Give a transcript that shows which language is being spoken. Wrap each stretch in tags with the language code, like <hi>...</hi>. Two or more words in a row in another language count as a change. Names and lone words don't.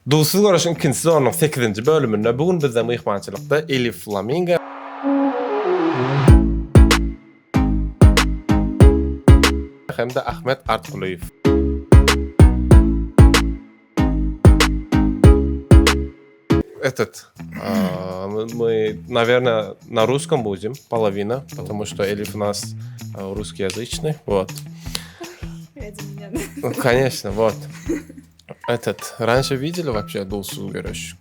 <tk>Dulsuz Görüş'ün ikinci sezonunun 8. bölümünde bugün bizde mihmançılıkta Elif Flamingo hem de Ahmet Artkuliyev.</tk> <ru>Мы, наверное, на русском будем, половина, потому что Элиф у нас русскоязычный, вот. Ну, конечно, вот. Раньше видели вообще Дулсuz Görüş?</ru>